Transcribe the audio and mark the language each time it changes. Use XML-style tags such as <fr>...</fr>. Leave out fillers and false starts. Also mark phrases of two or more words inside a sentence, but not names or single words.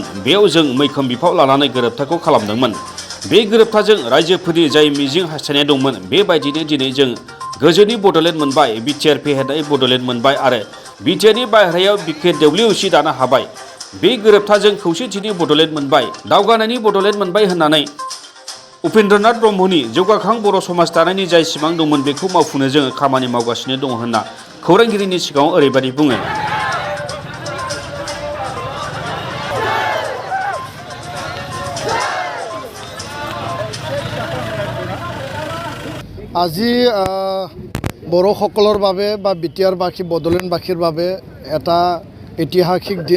<brx>बेयाव जों मैखोम बिफाव लानानै गोरोबथाखौ खालामदोंमोन। बे गोरोबथाजों रायजोफोरनि जाय मिजिं हास्थायनाय दंमोन, बेबायदिनो दिनै जों गोजोननि बड'लेण्ड मोनबाय, बिटिआर फेहेरनाय बड'लेण्ड मोनबाय आरो बिटिआरनि बाहेरायाव बिकेडब्लिउसि दानो हाबाय। बे गोरोबथाजों खौसेथिनि बड'लेण्ड मोनबाय, दावगानायनि बड'लेण्ड मोनबाय होननानै उपेन्द्रनाथ ब्रह्मनि जौगाखां बर' समाज दानायनि जाय सिमां दंमोन, बेखौ मावफुंनो जोङो खामानि मावगासिनो दङ होनना खौरांगिरिनि सिगाङाव ओरैबायदि बुङो।</brx> <as>আজি বড়োসকলৰ বাবে বা বিটিআৰবাসী বড়োলেণ্ডবাসীৰ বাবে এটা ঐতিহাসিক দিন।</as>